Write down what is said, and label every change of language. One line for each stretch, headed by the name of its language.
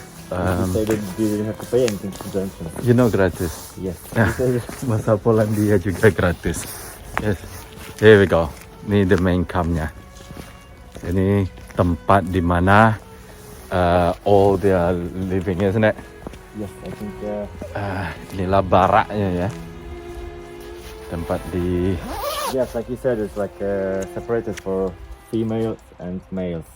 English: They didn't have to pay anything to join them. You know gratis. Yes.
Indonesian: Bahasa Polandia juga gratis.
English: Yes. Here we go.
Indonesian: Ini
English: the main campnya.
Indonesian: Ini tempat di mana
English: all they are living, isn't it? Yes, I think.
Indonesian: Inilah baraknya ya. Tempat di.
English: Yes, like you said, it's like separated for females and males.